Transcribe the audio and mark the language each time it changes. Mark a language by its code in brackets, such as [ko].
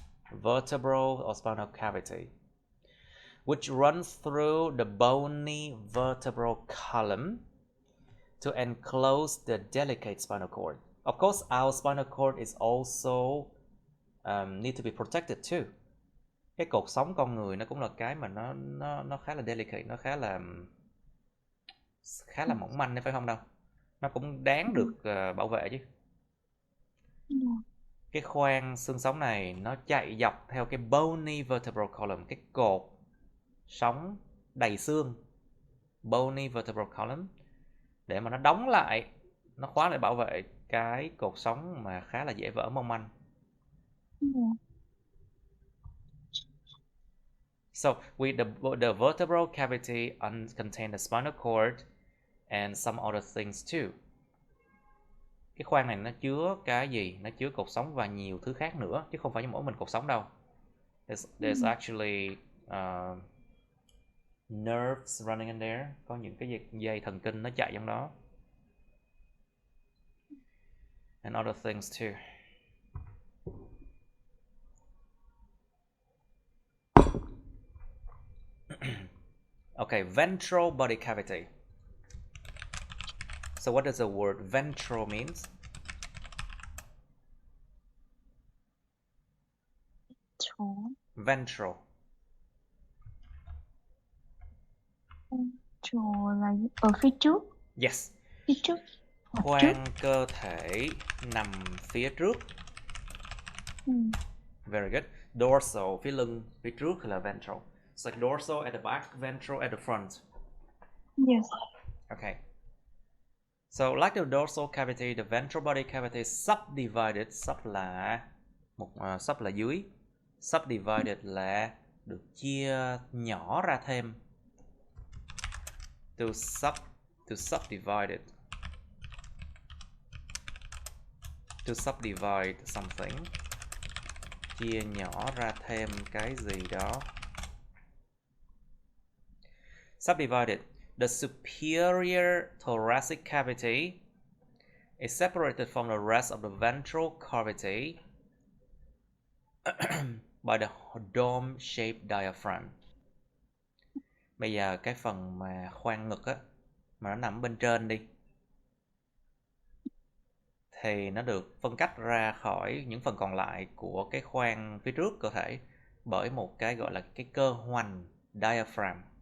[en] Vertebral or spinal cavity, which runs through the bony vertebral column to enclose the delicate spinal cord. Of course, our spinal cord is also need to be protected too. [vi] Cái cột sống con người nó cũng là cái mà nó khá là delicate, nó khá là mỏng manh, phải không đâu? Nó cũng đáng được bảo vệ chứ. Cái khoang xương sống này nó chạy dọc theo cái bony vertebral column, cái cột sống đầy xương, bony vertebral column, để mà nó đóng lại, nó khóa lại, bảo vệ cái cột sống mà khá là dễ vỡ, mong manh. [en] So the vertebral cavity contains the spinal cord and some other things too. [vi] Cái khoang này nó chứa cái gì? Nó chứa cột sống và nhiều thứ khác nữa, chứ không phải mỗi mình cột sống đâu. [en] There's actually nerves running in there. [vi] Có những cái dây thần kinh nó chạy trong đó. [en] And other things too. Okay, ventral body cavity. So what does the word ventral means? Ventral. [vi] Ventral là ở phía trước. [en] Yes. [vi] Phía trước. Khoang cơ thể nằm phía trước. [en] Very good. [vi] Dorsal, phía lưng, phía trước là ventral. [en] It's like dorsal at the back, ventral at the front. Yes. Okay. So like the dorsal cavity, the ventral body cavity is subdivided. [vi] Sub là sub là dưới. Subdivided là được chia nhỏ ra thêm. [en] To subdivide it. To subdivide something. [vi] chia nhỏ ra thêm cái gì đó. [en] Subdivided. The superior thoracic cavity is separated from the rest of the ventral cavity by the dome-shaped diaphragm. [vi] Bây giờ cái phần mà khoang ngực á, mà nó nằm bên trên đi, thì nó được phân cách ra khỏi những phần còn lại của cái khoang phía trước cơ thể bởi một cái gọi là cái cơ hoành diaphragm.